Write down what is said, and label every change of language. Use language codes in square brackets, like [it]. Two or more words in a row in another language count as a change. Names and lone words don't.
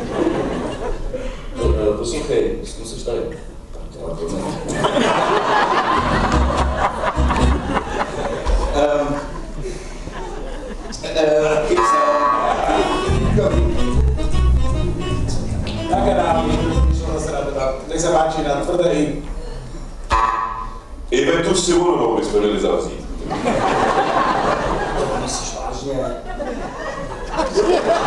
[cs] Poslouchej, zkusíš tady. [sk] Tak a dám, vyšlo zase na teba. Nech sa páči na tvrdé I. [cs] Ivetu Simonovou bychom měli zavřít. To myslíš vážně?